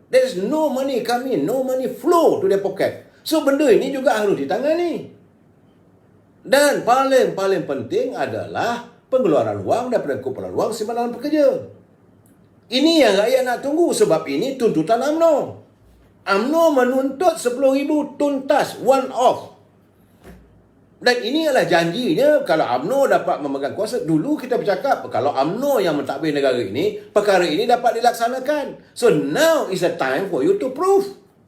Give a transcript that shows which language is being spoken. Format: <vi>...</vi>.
<en>There is no money come in, no money flow to their pocket.</en> <ms>So, benda ini juga harus ditangani. Dan paling penting adalah pengeluaran wang daripada kumpulan wang simpanan pekerja. Ini yang rakyat nak tunggu sebab ini tuntutan UMNO. UMNO menuntut 10,000 tuntas,</ms> <en>one off.</en> <ms>Dan ini adalah janjinya kalau UMNO dapat memegang kuasa. Dulu kita bercakap kalau UMNO yang mentadbir negara ini, perkara ini dapat dilaksanakan.</ms> <en>So now is the time for you to prove.</en>